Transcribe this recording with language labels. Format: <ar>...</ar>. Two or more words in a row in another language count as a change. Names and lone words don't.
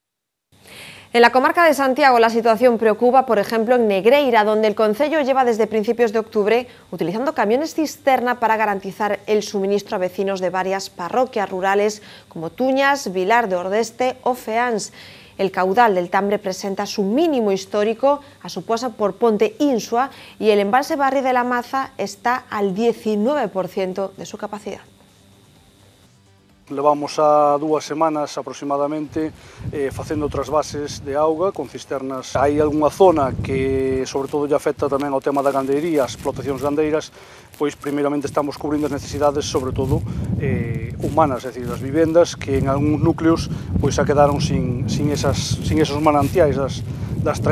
<es>En la comarca de Santiago la situación preocupa, por ejemplo, en Negreira, donde el concello lleva desde principios de octubre utilizando camiones cisterna para garantizar el suministro a vecinos de varias parroquias rurales como Tuñas, Vilar de Ordeste o Feáns. El caudal del Tambre presenta su mínimo histórico a su paso por Ponte Insua y el embalse Barri de la Maza está al 19% de su capacidad.</es> <gl>Levamos a 2 semanas aproximadamente facendo trasvases de auga con cisternas. Hai algunha zona que sobre todo lle afecta tamén ao tema da gandeiría, as explotacións gandeiras, pois primeiramente estamos cubrindo as necesidades sobre todo humanas, é dicir, as vivendas que en algúns núcleos pois xa quedaron sin esos manantiais das traídas.</gl>